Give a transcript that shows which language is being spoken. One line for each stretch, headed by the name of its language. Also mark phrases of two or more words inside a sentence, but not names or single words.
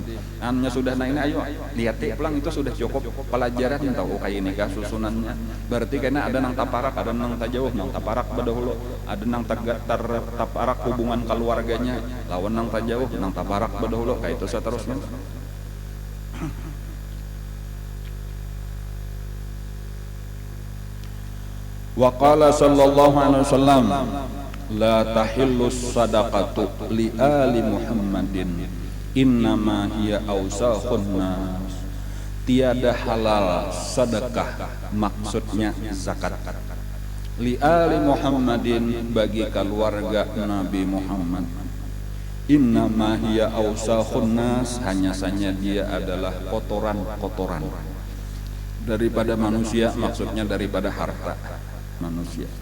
Banjar: Hanya sudah ini ayo lihat pulang itu sudah cukup pelajaran tahu kayak ini kah susunannya. Berarti karena ada nang taparak, ada nang tajauh, nang taparak badahulu, ada nang taparak hubungan keluarganya, lawan nang tajauh, nang taparak badahulu kayak itu seterusnya.
Arabic: وقال صلى الله عليه وسلم لا تحل الصدقة لآل محمد إنما هي أوساخ الناس.
Indonesian: Tiada halal sedekah, maksudnya zakat,
Arabic: لآل محمد
Indonesian: bagi keluarga Nabi Muhammad.
Arabic: إنما هي أوساخ الناس,
Indonesian: hanya saja dia adalah kotoran-kotoran daripada manusia, maksudnya daripada harta manusia.